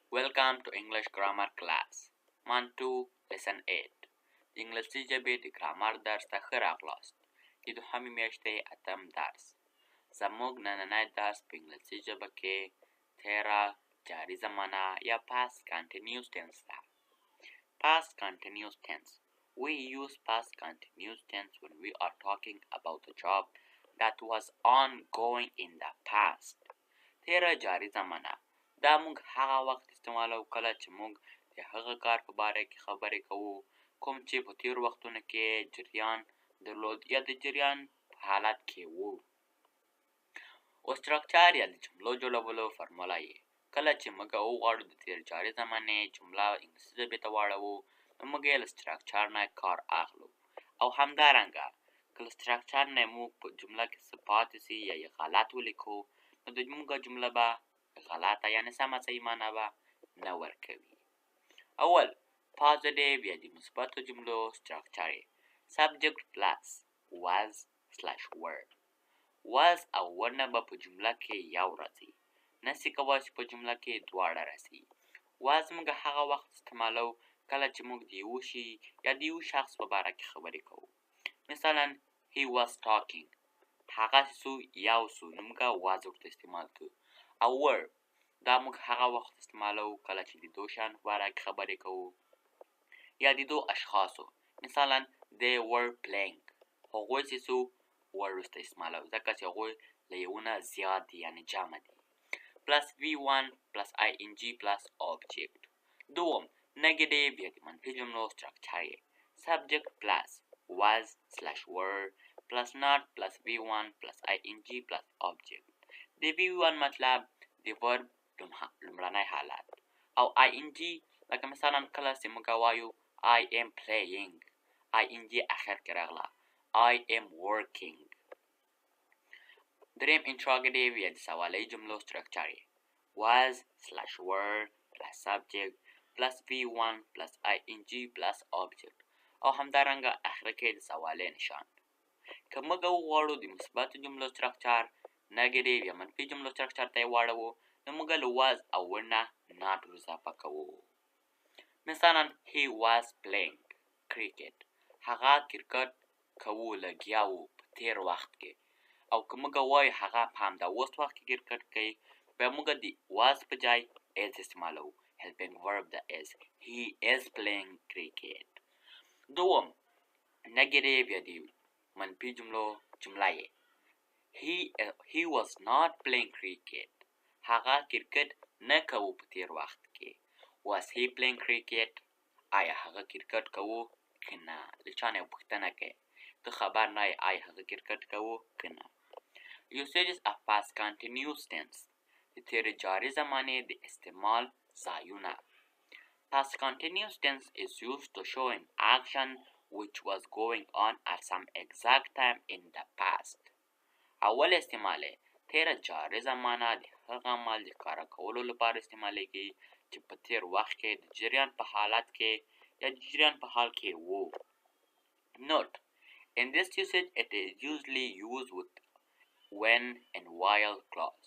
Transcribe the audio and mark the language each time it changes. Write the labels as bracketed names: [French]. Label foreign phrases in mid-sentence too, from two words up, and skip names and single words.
[English] Welcome to English Grammar Class. Month 2, Lesson 8. [Pashto] د انګلیسي ژبې د ګرامر درس ته ښه راغلاست. د دوهمې میاشتې اتم درس. زموږ نننی درس په انګلیسي ژبه کې تیره جاري زمانه یا [English] past continuous tense [Pashto] ده. [English] Past continuous tense. We use past continuous tense when we are talking about a job that was ongoing in the past. [Pashto] تیره جاري زمانه دا موږ هغه وخت استعمالو کله چې موږ د هغه کار په باره کې خبرې کوو کوم چې په تیرو وختونو کې جریان درلود یا د جریان په حالت کې وو. او سټرکچر یا د جملو جوړولو فرموله یې کله چې موږ وغواړو د تیر جاري زمانې جمله انګلیسي ژبې ته واړوو نو موږ یې له سټرکچر نه کار اخلو او همدارنګه که له سټرکچر نه موږ په جمله کې څه پاتې سي یا یې غلط ولیکو نو د موږ جمله به غلطه یعنې سمه صحیح معنا به نه ورکوي. اول positive یا د مثبتو جملو سټرکچر [English] subject plus was / were. [Pashto] was او were نه به په جمله کې یو راځي نسي کولی چې په جمله کې دواړه راسي. was موږ هغه وخت استعمالو کله چې موږ د یو شي یا د یو شخص په باره کې خبرې کوو. مثلا [English] he was talking [Pashto] هغه سو یو سو نو موږ was ورته استعمال کوو. او were دا موږ هغه وخت استعمالو کله چې د دو شیانو په باره کې خبرې کوو یا د دو اشخاصو. مثلا [English] they were playing [Pashto] هغوی چې سو were ورته استعمالو ځکه چې هغوی له یو نه زیات دي یعنې جمع دي. [English] plus v1 plus ing plus object. دوم negative [Pashto] یا د منفي جملو سټرکچر [English] subject plus was / were plus not plus v1 plus ing plus object. [Pashto] د v1 مطلب د verb لومړنی حالت او ing لکه مثلا کله چې موږ وایو [English] I am playing ing [Pashto] اخر کې راغله [English] I am working. [Pashto] دریم interrogative یا د سوالی جملو سټرکچر [English] was / were plus subject plus v1 plus ing plus object [Pashto] او همدارنګه اخر کې د سوالی نشان. که موږ وغواړو د مثبتو جملو سټرکچر negative یا منفي جملو سټرکچر ته یې واړوو نو موږ له was او were نه not اضافه کوو. مثلا [English] he was playing cricket [Pashto] هغه کرکټ کوو لګیا و په تیر وخت کې. او که موږ وایو هغه په همدا اوس وخت کې کرکټ کوي بیا موږ د was په ځای is استعمالوو [English] helping verb [Pashto] د is [English] he is playing cricket. [Pashto] دوم negative یا د منفي جملو جمله یې [English] he was not playing cricket [Pashto] هغه کرکټ نه کوو په تیر وخت کې. [English] was he playing cricket [Pashto] آیا هغه کرکټ کوو که نه. له چا نه پوښتنه کوي ته خبر نه یې آیا هغه کرکټ کوو که نه. [English] usages of past continuous tense [Pashto] د تیرې جاري زمانې د استعمال ځایونه. [English] past continuous tense is used to show an action which was going on at some exact time in the past. [Pashto] اول استعمال تیره جاري زمانه د هغه عمل د کاره کولو لپاره استعمالیږي چې په تیر وخت کې د جریان په حالت کې یا د جریان په حال کې وو. [English] note in this usage it is usually used with when and while clause.